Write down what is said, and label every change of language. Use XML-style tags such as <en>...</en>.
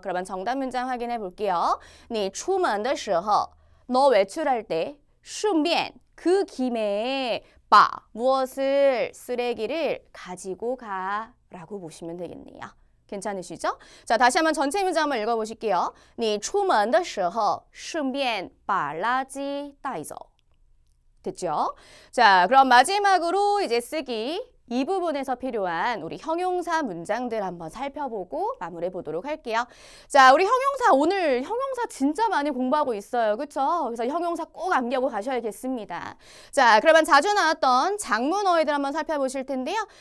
<ko>그러면 정답 문장 확인해 볼게요.</ko> <zh>你出门的时候,</zh> <ko>너 외출할 때,</ko> <zh>顺便,</zh> <ko>그 김에 바, 무엇을, 쓰레기를 가지고 가라고 보시면 되겠네요. 괜찮으시죠? 자, 다시 한번 전체 문장 한번 읽어보실게요.</ko> <zh>你出门的时候顺便把垃圾带走.</zh> <ko>됐죠? 자, 그럼 마지막으로 이제 쓰기 이 부분에서 필요한 우리 형용사 문장들 한번 살펴보고 마무리해 보도록 할게요. 자, 우리 형용사 오늘 형용사 진짜 많이 공부하고 있어요. 그렇죠? 그래서 형용사 꼭 암기하고 가셔야겠습니다. 자, 그러면 자주 나왔던 장문어휘들 한번 살펴보실 텐데요.</ko>